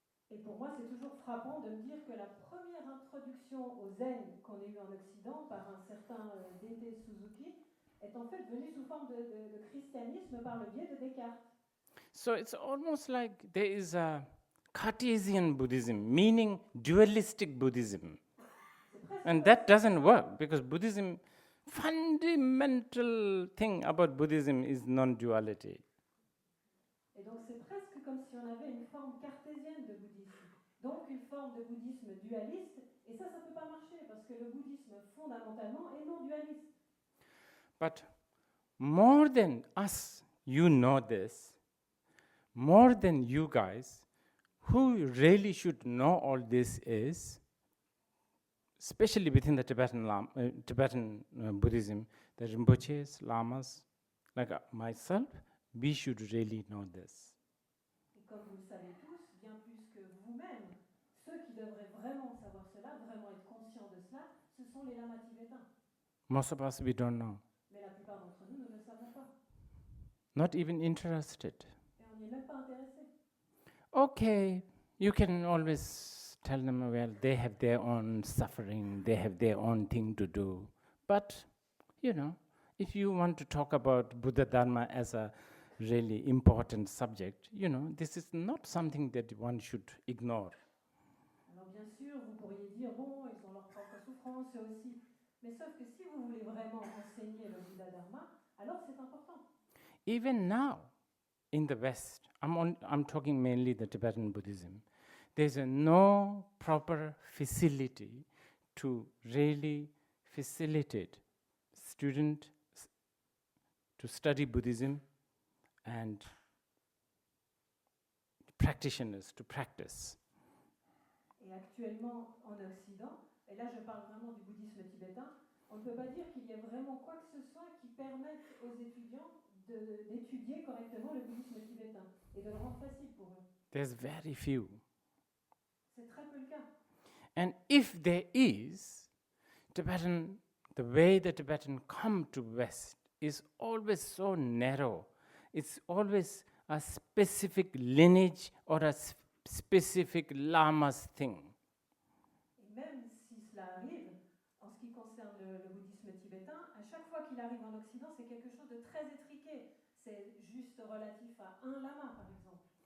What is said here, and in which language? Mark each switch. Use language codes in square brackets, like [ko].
[fr] Et pour moi, c'est toujours frappant de me dire que la première introduction au zen qu'on ait eu en Occident par un certain Deity Suzuki est en fait venue sous forme de christianisme par le biais de Descartes. [en] So it's almost like there is a Cartesian Buddhism, meaning dualistic Buddhism. And that doesn't work because Buddhism, fundamental thing about Buddhism is non-duality. [fr] Et donc c'est presque comme si on avait une forme cartésienne de bouddhisme, donc une forme de bouddhisme dualiste, et ça peut pas marcher parce que le bouddhisme fondamentalement est non dualiste. [en] But more than us, you know this, more than you guys, who really should know all this is, especially within the Tibetan Buddhism, the Rinpoches, Lamas, like myself, we should really know this. [fr] Et comme vous le savez tous, bien plus que vous-même, ceux qui devraient vraiment savoir cela, vraiment être conscients de cela, ce sont les lamas tibétains. [en] Most of us, we don't know. [fr] Mais la plupart d'entre nous ne le savons pas. [en] Not even interested. [fr] Et on n'y est même pas intéressé. [en] Okay, you can always tell them, well, they have their own suffering, they have their own thing to do. But, if you want to talk about Buddha Dharma as a really important subject, this is not something that one should ignore. [fr] Alors bien sûr, vous pourriez dire, bon, ils ont leur propre souffrance, eux aussi. Mais sauf que si vous voulez vraiment enseigner le Buddha Dharma, alors c'est important. [en] Even now, in the West, I'm talking mainly the Tibetan Buddhism, there's no proper facility to really facilitate students to study Buddhism and practitioners to practice. [fr] Et actuellement en Occident, et là je parle vraiment du bouddhisme tibétain, on ne peut pas dire qu'il y ait vraiment quoi que ce soit qui permette aux étudiants d'étudier correctement le bouddhisme tibétain et de le rendre facile pour eux. [en] There's very few. [fr] C'est très peu le cas. [en] And if there is, the way the Tibetan come to West is always so narrow. It's always a specific lineage or a specific lama's thing. [fr] Et même si cela arrive, en ce qui concerne le bouddhisme tibétain, à chaque fois qu'il arrive en Occident, c'est quelque chose de très étriqué. C'est juste relatif à un lama, par exemple.